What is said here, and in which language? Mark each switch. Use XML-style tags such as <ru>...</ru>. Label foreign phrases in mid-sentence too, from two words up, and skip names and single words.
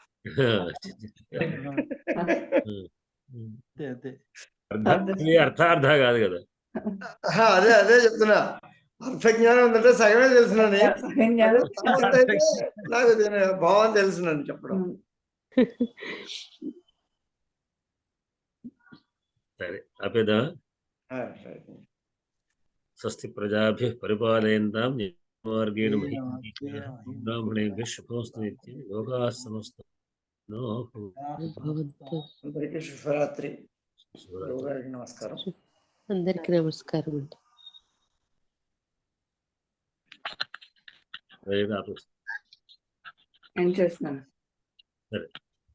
<te>అర్థార్థ కాదు కదా. అదే చెప్తున్నా, అర్థజ్ఞానం ఉందంటే సగమే తెలుసునండి, నాకు దీని భావం తెలుసునండి చెప్పడం. సరే ఆపేదా.</te> <sa>స్వస్తి ప్రజాభ్యః పరిపాలయంతాం మార్గేణ బ్రాహ్మణేభ్యః శుభమస్తు నిత్యం లోకాః సమస్తః</sa> <te>అందరికీ శుభరాత్రి. నమస్కారం. అందరికీ నమస్కారం అండి. ఏం చేస్తున్నాను. సరే.</te>